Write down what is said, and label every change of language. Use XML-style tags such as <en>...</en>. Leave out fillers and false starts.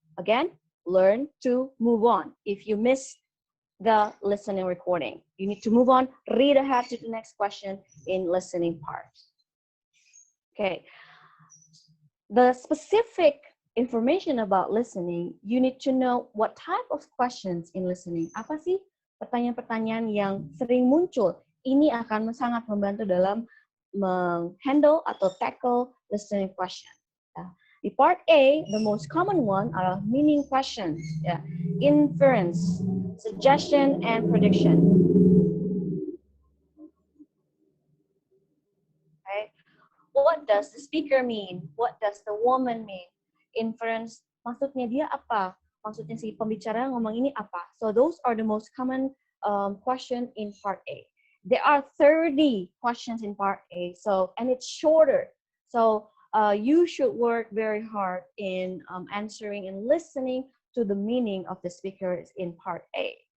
<en>Again, learn to move on. If you miss the listening recording, you need to move on, read ahead to the next question in listening part. Okay. The specific information about listening, you need to know what type of questions in listening.</en> <id>Apa sih pertanyaan-pertanyaan yang sering muncul? Ini akan sangat membantu dalam menghandle atau</id> <en>tackle listening question.</en> <id>Ya.</id> <en>Di part A, the most common one adalah meaning question, ya, inference, suggestion, and prediction. Okay. What does the speaker mean? What does the woman mean?</en> <id>Inference, maksudnya dia apa? Maksudnya si pembicara ngomong ini apa?</id> <en>So those are the most common question in part A. There are 30 questions in part A, so and it's shorter. So you should work very hard in answering and listening to the meaning of the speakers in part A.</en>